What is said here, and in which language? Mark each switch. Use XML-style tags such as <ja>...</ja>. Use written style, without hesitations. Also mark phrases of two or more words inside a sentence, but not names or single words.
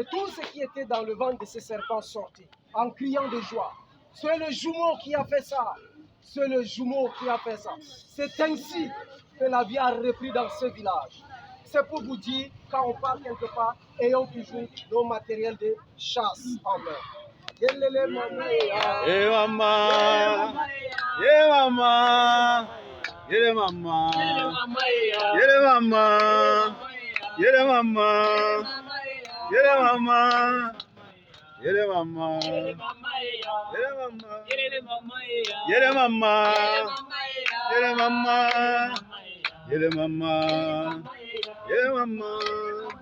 <fr>Tout ce qui était dans le ventre de ce serpent sortait en criant de joie. C'est le jumeau qui a fait ça. C'est le jumeau qui a fait ça. C'est ainsi que la vie a repris dans ce village. C'est pour vous dire, quand on part quelque part, ayons toujours nos matériels de chasse en main.</fr> <ln>Yelele mama, Yele mama, yele mama, yele mama, yele mama, yele mama, yele mama, yele mama, yele mama, yele mama, yele mama, yele mama, yele mama.</ln>